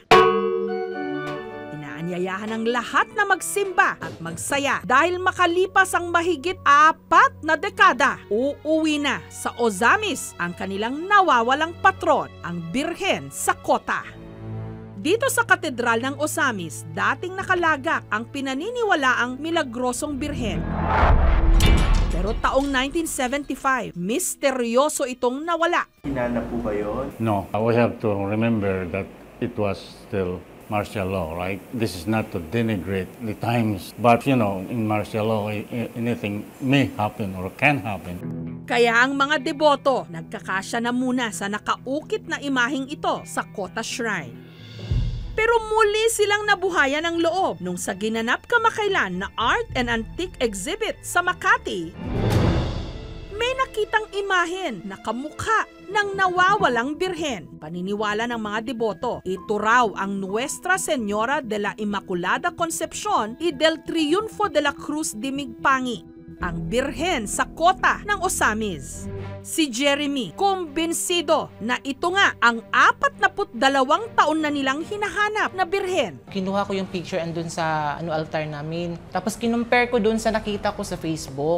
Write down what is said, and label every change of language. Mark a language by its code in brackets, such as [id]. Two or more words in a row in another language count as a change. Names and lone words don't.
[tl] Inaanyayahan ang lahat na magsimba at magsaya dahil makalipas ang mahigit 4 na dekada, uuwi na sa Ozamis ang kanilang nawawalang patron, ang Birhen sa Kota. Dito sa Katedral ng Ozamis, dating nakalagak ang pinaniniwalaang milagrosong birhen. Pero taong 1975, misteryoso itong nawala. Hinanap po ba yun? [en] No, we have to remember that it was still martial law, right? This is not to denigrate the times, but you know, in martial law, anything may happen or can happen. [tl] Kaya ang mga deboto, nagkakasya na muna sa nakaukit na imaheng ito sa Kota Shrine. Pero muli silang nabuhayan ng loob nung sa ginanap kamakailan na Art and Antique Exhibit sa Makati. May nakita ipinakitang imahen na kamukha ng nawawalang birhen. Paniniwala ng mga deboto, ito raw ang Nuestra Señora de la Inmaculada Concepcion y del Triunfo de la Cruz de Migpangi, ang birhen sa kota ng Ozamis. Si Jeremy, kumbinsido na ito nga ang 42 taon na nilang hinahanap na birhen. Kinuha ko yung picture andun sa altar namin. Tapos kinumpare ko dun sa nakita ko sa Facebook.